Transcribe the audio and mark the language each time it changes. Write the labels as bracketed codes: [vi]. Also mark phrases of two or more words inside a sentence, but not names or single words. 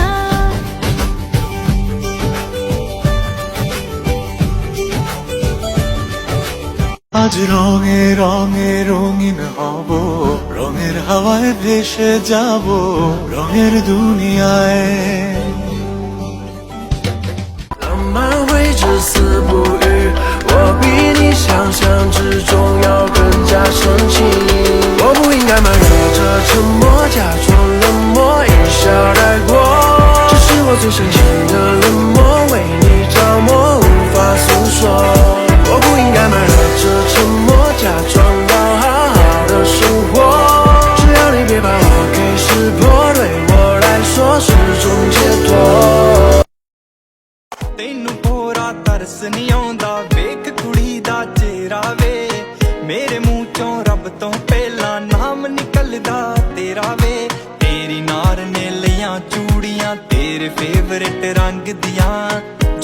[bn] আজ রঙে রঙে রঙিন হব, রঙের হাওয়ায় ভেসে যাব রঙের দুনিয়ায়। [zh] 浪漫会至死不渝，我比你想象之中要更加深情。我不应该瞒着这沉默，假装冷漠，一笑带过。这是我最深情的冷漠，为你着魔，无法诉说。我不应该瞒着这沉默，假装要好好的生活。只要你别把我给识破，对我来说是种解脱。 [pa] ਤੈਨੂੰ ਪੂਰਾ ਤਰਸ ਨਹੀਂ ਆਉਂਦਾ, ਵੇਖ ਕੁੜੀ ਦਾ ਚਿਹਰਾ ਵੇ, ਮੇਰੇ ਮੂੰਹ ਚੋਂ ਰੱਬ ਤੋਂ ਪਹਿਲਾਂ ਨਾਮ ਨਿਕਲਦਾ ਤੇਰਾ ਵੇ। ਤੇਰੀ ਨਾਰ ਨੇ ਲਈਆਂ ਚੂੜੀਆਂ ਤੇਰੇ ਫੇਵਰੇਟ ਰੰਗ ਦੀਆਂ,